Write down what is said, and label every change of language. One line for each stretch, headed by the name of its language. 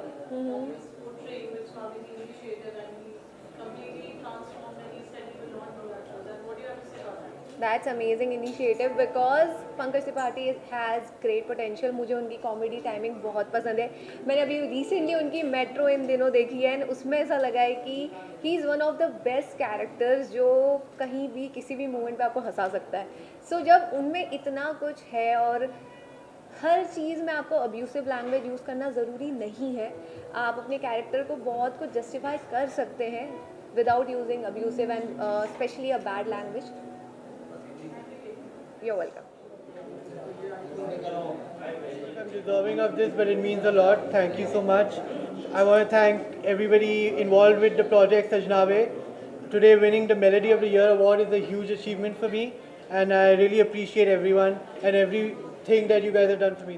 English: Portraying which comedy initiative, and he completely transformed and he said he will not do that. Then what do you have to say about that? That's amazing initiative because Pankaj Tripathi has great potential.
Hindi: मुझे उनकी comedy timing बहुत पसंद है। मैंने अभी recently उनकी metro इन दिनों देखी है, और उसमें ऐसा लगा है कि
English: he is one of the best characters
Hindi: जो कहीं भी किसी भी मोमेंट पे आपको हंसा सकता है। सो जब उनमें इतना कुछ है और हर चीज़ में आपको अब्यूसिव लैंग्वेज यूज़ करना ज़रूरी नहीं है, आप अपने कैरेक्टर को बहुत कुछ जस्टिफाई कर सकते हैं
English: Without using abusive and specially a bad language. You're welcome. I'm deserving of this, but it means a lot. Thank you so much. I want to thank everybody involved with the project Sajnawe. Today winning the Melody of the Year award is a huge achievement for me, and I really appreciate everyone and everything that you guys have done for me.